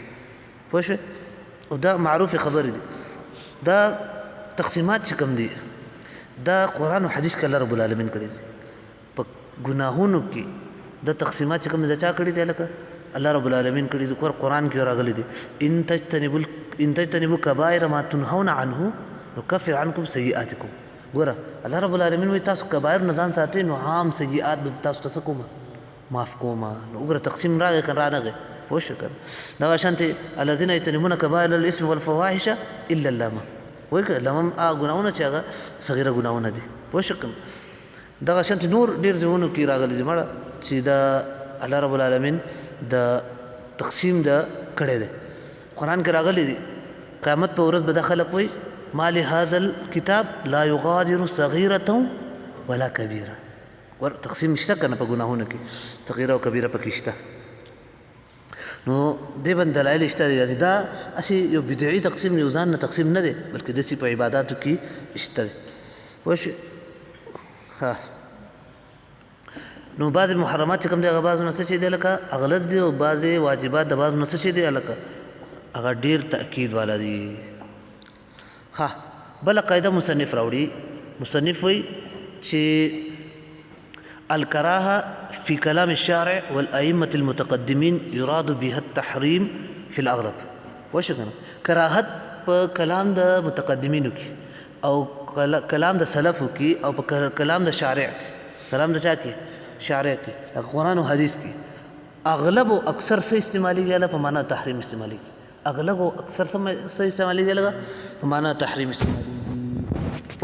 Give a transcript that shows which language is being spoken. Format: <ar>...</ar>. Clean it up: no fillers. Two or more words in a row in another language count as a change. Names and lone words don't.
<ps>پوه شئ. او دا معروفې خبرې دي. دا تقسیمات چې کوم دي دا قرآن او حدیث کې</ps> <ar>الله رب العالمین</ar> <ps>کړي دي. په ګناهونو کې دا تقسیمات چې کوم دي دا چا کړي دي، لکه</ps> <ar>الله رب العالمین</ar> <ps>کړي دي. قرآن کې راغلی دي</ps> <ar>ان تجتنبوا کبائر ما تنهون عنه نکفر عنکم سیئاتکم.</ar> <ps>ګوره</ps> <ar>الله رب العالمین</ar> <ps>وایي تاسو کبایر نه ځان ساتئ نو عام سیئات به تاسو ته څه کومه، معاف کومه. نو وګوره تقسیم راغی که رانغی. پوه شئ که نه. دغه شانتې</ps> <ar>الذین یجتنبون کبائر الاسم والفواحش الا اللمم.</ar> <ps>وایي که لمم هغه ګناهونه چې هغه صغیره ګناهونه دي. پوه شئ که نه. دغه شانتې نور ډېر ځایونو کې راغلي دي مړه چې د</ps> <ar>الله رب العالمین</ar> <ps>د تقسیم د کړی دی. قرآن کې راغلی دي قیامت په ورځ به دا خلک وایي</ps> <ar>ما لهذا الكتاب لا يغادر صغيرة ولا كبيرة.</ar> <ps>تقسیم شته که نه په ګناهونو کې، صغیره او کبیره پکې شته. نو دې باندې دلایل شته. یعنې دا هسې یو بدعي تقسیم، یو ځان نه تقسیم نه دی، بلکې داسې په عباداتو کې شته دی. پوه شئ. ښه. نو بعضې محرمات چې کوم دی هغه بعضو نه څه شی دی لکه اغلظ دی، او بعضې واجبات د بعضو نه څه شی دی لکه هغه ډېر تأکید والا دي. ها بل قاعده مصنف راوړي. مصنف وایي چې</ps> <ar>الکراهه فی کلام الشارع والائمة المتقدمین یراد بها التحریم فی الاغلب.</ar> <ps>وشو کنه کراهت په کلام د متقدمینو کې او کلام د سلفو کې او په کلام د شارع کې، کلام د چا کې؟ شارع کې، قرآن او حدیث کې اغلب او اکثر څه استعمالېږي په معنا تحریم استعمالېږي، اغلب او اکثر څه استعمالېږي په معنا تحریم استعمالېږي.</ps>